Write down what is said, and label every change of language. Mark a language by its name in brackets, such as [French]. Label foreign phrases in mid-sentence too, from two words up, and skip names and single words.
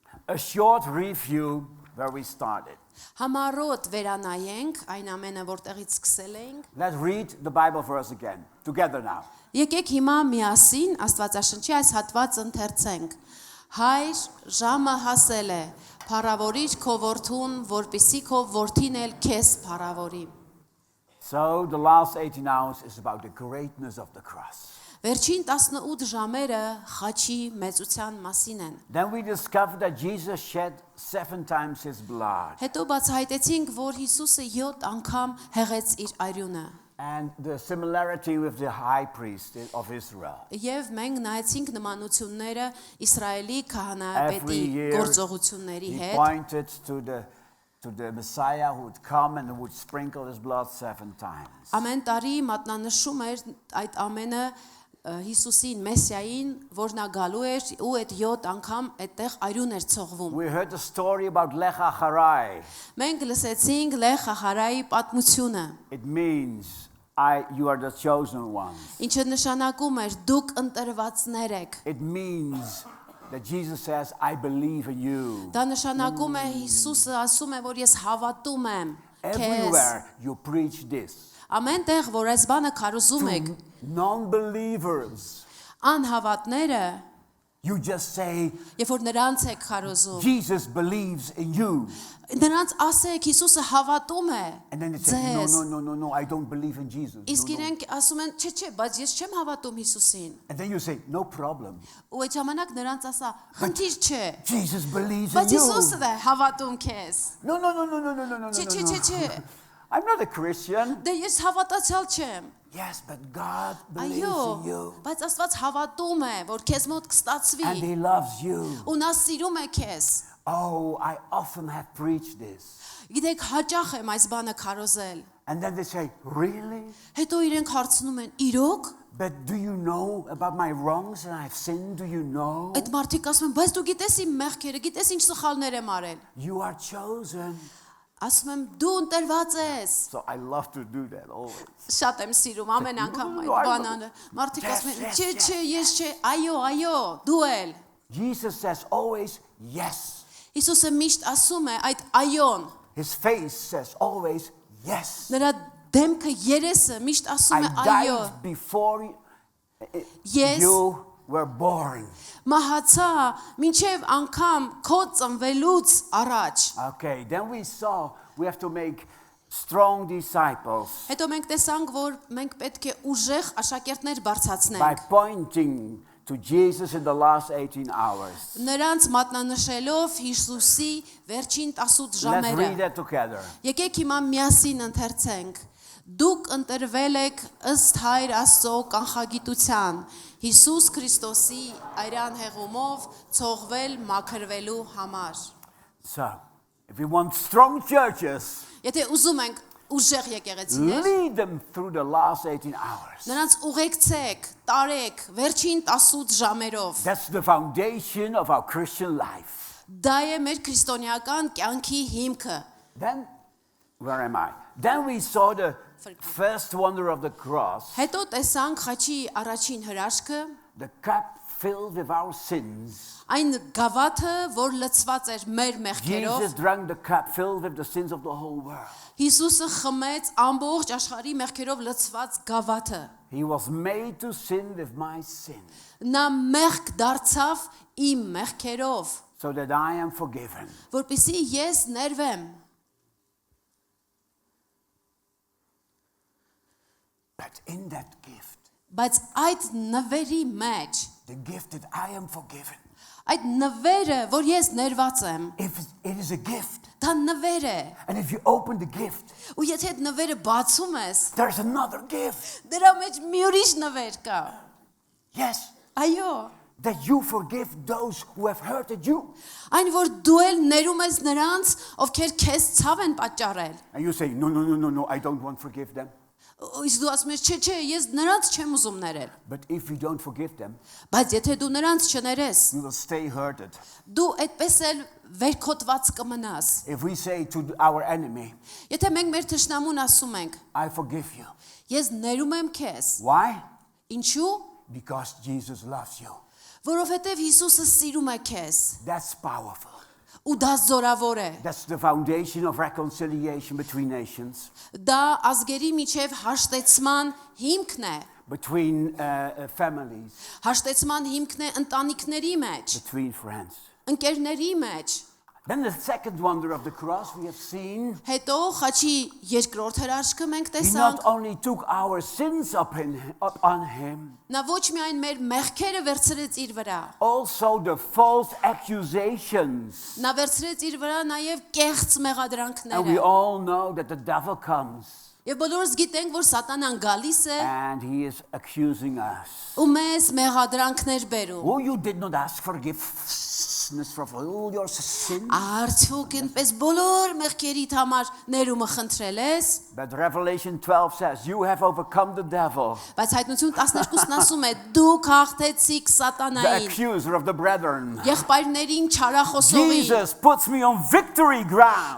[English] A short review where we started. [Armenian] Համառոտ վերանայենք այն ամենը, որտեղից սկսել էինք։ [English] Let's read the Bible verse again, together now. [Armenian] Եկեք հիմա միասին Աստվածաշնչի այս հատվածը ընթերցենք։ Հայր, ժամը հասել է, փառավորիր քո որդուն, որպեսզի քո որդին էլ քեզ փառավորի։ [English] So the last 18 hours is about the greatness of the cross. [Armenian] Վերջին 18 ժամերը խաչի մեծության մասին են։ [English] Then we discovered that Jesus shed 7 times his blood. [Armenian] Հետո բացահայտեցինք, որ Հիսուսը 7 անգամ հեղեց իր արյունը։ [English] And the similarity with the high priest of Israel. [Armenian] Եվ մենք նայեցինք նմանությունները Իսրայելի քահանայապետի [English] Every year [Armenian] գործողությունների [English] he [Armenian] հետ։ [English] pointed to the Messiah who would come and would sprinkle his blood 7 times. [Armenian] Ամեն տարի մատնանշում էր այդ ամենը Հիսուսին, Մեսիային, որ նա գալու էր ու այդ 7 անգամ այդտեղ արյուն էր ցողվում։ [English] We heard the story about Lech Acharai. [Armenian] Մենք լսեցինք Լեխ Ախարայի պատմությունը։ [English] It means you are the chosen ones. [Armenian] Ինչը նշանակում էր դուք ընտրվածներ եք։ [English] It means that Jesus says, I believe in you. [Armenian] Դա նշանակում է Հիսուսը ասում է, որ ես հավատում եմ քեզ։ [English] Everywhere you preach this. [Armenian] Ամեն տեղ, որ այս բանը քարոզում եք, [English] Non-believers, [Armenian] անհավատները, [English] you just say, [Armenian] երբ որ նրանց եք քարոզում, [English] Jesus believes in you. [Armenian] նրանց ասեք Հիսուսը հավատում է [English] And then they say, [Armenian] ձեզ։ [English] no, I don't believe in Jesus. [Armenian] Իսկ [English] No, no. [Armenian] իրենք ասում են, չէ, բայց ես չեմ հավատում Հիսուսին։ [English] And then you say, no problem. [Armenian] Ու այդ ժամանակ նրանց ասա, խնդիր չէ, [English] Jesus believes in [Armenian] բայց [English] you. [Armenian] Հիսուսը է հավատում քեզ։ [English] No. [Armenian] Չէ։ [English] I'm not a Christian. [Armenian] Դե ես հավատացյալ չեմ։ [English] Yes, but God believes [Armenian] Այո, [English] in you. [Armenian] բայց Աստված հավատում է, որ քեզ մոտ կստացվի։ [English] And he loves you. [Armenian] Ու նա սիրում է քեզ։ [English] Oh, I often have preached this. [Armenian] Գիտեք, հաճախ եմ այս բանը քարոզել։ [English] And then they say, really? [Armenian] Հետո իրենք հարցնում են, իրոք։ [English] But do you know about my wrongs and I've sinned? Do you know? [Armenian] Այդ մարդիկ ասում են, բայց դու գիտես իմ մեղքերը, գիտես ինչ սխալներ եմ արել։ [English] You are chosen. [Armenian] Ասում եմ, դու ընտրված ես։ [English] So I love to do that always. [Armenian] Շատ եմ սիրում ամեն անգամ այդ [English] I [Armenian] բանանը։ Մարդիկ ասում են, [English] Yes. [Armenian] չէ, ես չէ, այո, դու էլ։ [English] Jesus says always yes. [Armenian] Հիսուսը միշտ ասում է այդ այոն։ [English] His face says always yes. [Armenian] Նրա դեմքը երեսը միշտ ասում է [English] I [Armenian] այո։ [English] died before Yes. you were born. [Armenian] Մահացա մինչև անգամ քո ծնվելուց առաջ։ [English] Okay, then we saw we have to make strong disciples [Armenian] Հետո մենք տեսանք, որ մենք պետք է ուժեղ աշակերտներ [English] by [Armenian] բարձրացնենք։ [English] pointing to Jesus in the last 18 hours. [Armenian] Նրանց մատնանշելով Հիսուսի վերջին 18 [English] Let's [Armenian] ժամերը։ [English] read that together. [Armenian] Եկեք հիմա միասին ընթերցենք։ Դուք ընտրվել եք ըստ Հայր Աստծո կանխագիտության Հիսուս Քրիստոսի արյան հեղումով ցողվել մաքրվելու համար։ [English] So, if we want strong churches, [Armenian] Եթե ուզում ենք ուժեղ եկեղեցիներ, [English] lead them through the last 18 hours. [Armenian] նրանց ուղեկցեք, տարեք վերջին 18 ժամերով։ [English] That's the foundation of our Christian life. [Armenian] Դա է մեր քրիստոնեական կյանքի հիմքը։ [English] Then, where am I? Then we saw the first wonder of the cross, [Armenian] Հետո տեսանք խաչի առաջին հրաշքը, [English] the cup filled with our sins. [Armenian] այն գավաթը, որ լցված էր մեր մեղքերով։ [English] Jesus drank the cup filled with the sins of the whole world. [Armenian] Հիսուսը խմեց ամբողջ աշխարհի մեղքերով լցված գավաթը։ [English] He was made to sin with my sin, [Armenian] Նա մեղք դարձավ իմ մեղքերով, [English] so that I am forgiven. [Armenian] որպեսզի ես ներվեմ։ [English] But in that gift, [Armenian] Բայց այդ նվերի մեջ, [English] the gift that I am forgiven, [Armenian] այդ նվերը, որ ես ներված եմ, [English] if it is a gift, [Armenian] դա նվեր է։ [English] and if you open the gift, [Armenian] Ու եթե այդ նվերը բացում ես, [English] there's another gift. [Armenian] դրա մեջ մի ուրիշ նվեր կա։ [English] Yes, [Armenian] Այո, [English] that you forgive those who have hurted you. [Armenian] այն որ դու էլ ներում ես նրանց, ովքեր քեզ ցավ են պատճառել։ [English] And you say, no, I don't want to forgive them. [Armenian] Իսկ դու ասում ես, չէ, ես նրանց չեմ ուզում ներել։ [English] But if we don't forgive them, [Armenian] Բայց եթե դու նրանց չներես, [English] we will stay hurted. [Armenian] դու այդպես էլ վերքոտված կմնաս։ [English] If we say to our enemy, [Armenian] Եթե մենք մեր թշնամուն ասում ենք, [English] I forgive you. [Armenian] ես ներում եմ քեզ, [English] Why? [Armenian] ինչու՞։ [English] Because Jesus loves you. [Armenian] Որովհետև Հիսուսը սիրում է քեզ։ [English] That's powerful. [Armenian] ու դա զորավոր է։ [English] That's the foundation of reconciliation between nations, [Armenian] Դա ազգերի միջև հաշտեցման հիմքն է։ [English] between families, [Armenian] Հաշտեցման հիմքն է ընտանիքների մեջ, [English] between friends. [Armenian] ընկերների մեջ։ [English] Then the second wonder of the cross we have seen, [Armenian] Հետո խաչի երկրորդ հրաշքը մենք [English] he not [Armenian] տեսանք, [English] only took our sins up on him, [Armenian] նա ոչ միայն մեր մեղքերը վերցրեց իր վրա, [English] also the false accusations. [Armenian] նա վերցրեց իր վրա նաև կեղծ [English] And we [Armenian] մեղադրանքները։ [English] all know that the devil comes [Armenian] Եվ բոլորս գիտենք, որ սատանան գալիս է [English] and he is accusing us. [Armenian] ու մեզ մեղադրանքներ բերում։ [English] Oh, you did not ask forgiveness for all your sins. [Armenian] Արդյոք այնպես բոլոր մեղքերիդ համար ներումը խնդրել ես, [English] But Revelation 12 says, you have overcome the devil, [Armenian] բայց հայտնություն 12-ն ասում է՝ դուք հաղթեցիք [English] the [Armenian] սատանային, [English] accuser of the brethren. [Armenian] եղբայրներին չարախոսողին։ [English] Jesus puts me on victory ground.